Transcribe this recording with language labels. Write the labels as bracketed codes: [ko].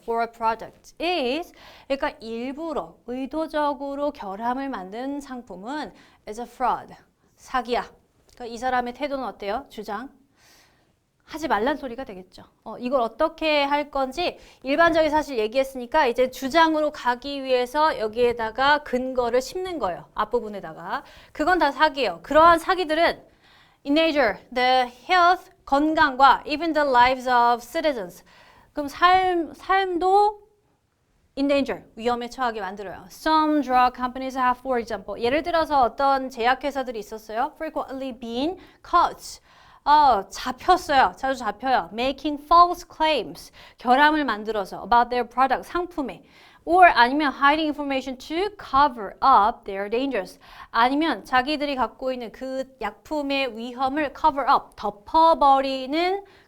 [en] For a product is [ko] 그러니까 일부러 의도적으로 결함을 만든 상품은 [en] is a fraud [ko] 사기야. 그러니까 이 사람의 태도는 어때요? 주장 하지 말란 소리가 되겠죠. 이걸 어떻게 할 건지 일반적인 사실 얘기했으니까 이제 주장으로 가기 위해서 여기에다가 근거를 심는 거예요. 앞부분에다가. 그건 다 사기예요. 그러한 사기들은 [en] endanger the health, [ko] 건강과 [en] even the lives of citizens. [ko] 그럼 삶도 endanger, 위험에 처하게 만들어요. [en] Some drug companies have, for example, [ko] 예를 들어서 어떤 제약회사들이 있었어요. [en] frequently been caught. [ko] 잡혔어요. 자주 잡혀요. [en] Making false claims. [ko] 결함을 만들어서 [en] about their product, [ko] 상품에. [en] Or [ko] 아니면 [en] hiding information to cover up their dangers. [ko] 아니면 자기들이 갖고 있는 그 약품의 위험을 cover up, 덮어버리는